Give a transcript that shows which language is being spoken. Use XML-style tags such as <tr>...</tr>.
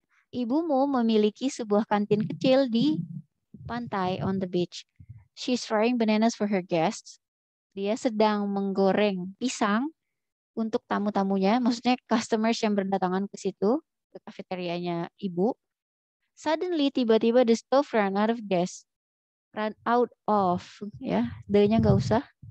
<id>Ibumu memiliki sebuah kantin kecil di pantai</id> <en>on the beach. She's frying bananas for her guests.</en> <id>Dia sedang menggoreng pisang untuk tamu-tamunya, maksudnya customers yang berdatangan ke situ, ke kafeterianya ibu.</id> <en>Suddenly,</en> <id>tiba-tiba</id> <en>the stove ran out of gas. Run out of,</en> <id>ya, D-nya nggak usah.</id>